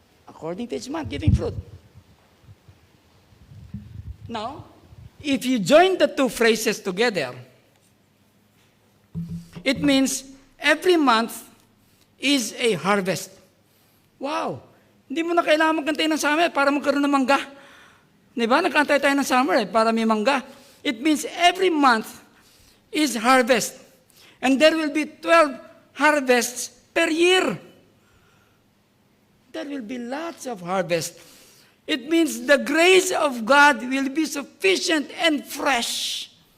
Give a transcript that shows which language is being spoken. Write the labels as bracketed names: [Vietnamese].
[English] According to each month giving fruit. Now, if you join the two phrases together, it means every month is a harvest. Wow! [Filipino] Hindi mo na kailangan magkantay ng summer para magkaroon ng mangga. Di ba? Nagkantay tayo ng summer para may mangga. [English] It means every month is harvest. And there will be 12 harvests per year. There will be lots of harvest. It means the grace of God will be sufficient and fresh.